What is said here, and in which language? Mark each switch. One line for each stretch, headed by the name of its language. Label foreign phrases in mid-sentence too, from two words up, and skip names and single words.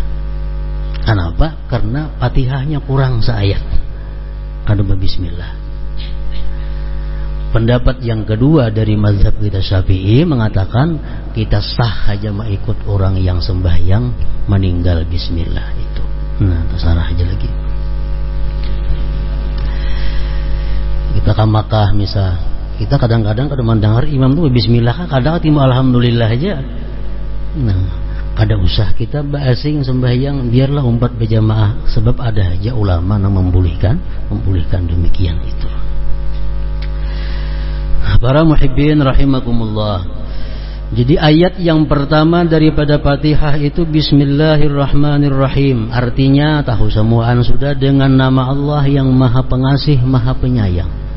Indonesian: Kenapa? Karena Fatihahnya kurang seayat.
Banjar: Kada bismillah.
Indonesian: Pendapat yang kedua dari mazhab kita Syafi'i mengatakan kita sah aja mengikut orang yang sembahyang meninggal bismillah itu. Nah, terserah aja lagi. Kita ke Makkah misal, kita kadang-kadang kada mendengar imam tuh bismillah, kadang timbul alhamdulillah aja.
Banjar: Nah, kada usah kita basing sembahyang, biarlah umpat berjamaah, sebab ada aja ulama yang membolehkan demikian itu.
Indonesian: Para
Arabic: محبين رحمكم الله.
Indonesian: Jadi ayat yang pertama daripada Fatihah itu Bismillahirrahmanirrahim. Artinya tahu semuaan sudah, dengan nama Allah yang Maha Pengasih, Maha Penyayang.